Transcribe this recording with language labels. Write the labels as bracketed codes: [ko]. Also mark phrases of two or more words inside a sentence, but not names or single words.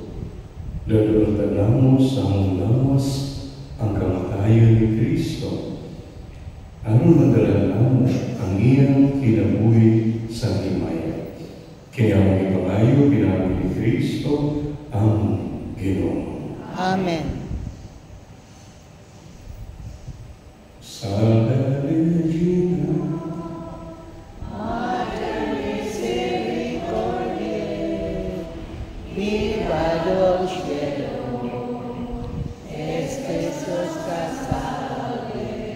[ceb] Dadulungan mo sa lawas ang kamatayan ni Kristo. Ano madalanan ang iyang kinabuhi sa himaya. Kaya ang ipangayo pinabi ni Kristo ang Ginoo. Amen. [la] Salve Regina, Mater misericordiae, viva dulcedo, este nostra salve,